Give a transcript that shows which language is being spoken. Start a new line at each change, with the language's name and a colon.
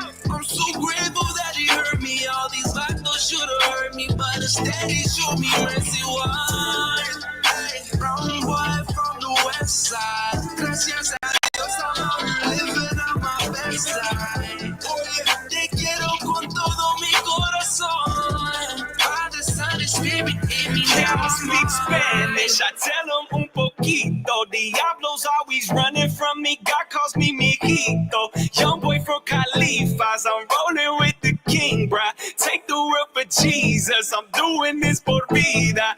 English: I'm so grateful that he heard me. All these vatos should have hurt me, but instead he showed me mercy. Why? Hey, brown boy from the west side.
Spanish: Gracias a Dios,
English: I'm living on my best side.
Spanish: Oye, te quiero con todo mi corazón.
English: Father, Son, and Spirit in me. Now I speak Spanish, I tell them
Spanish: un poquito.
English: Diablo's always running from me, God calls me mijito. Young boy from Califas, I'm rolling with the king, bruh. Take the world for Jesus, I'm doing this
Spanish: por vida.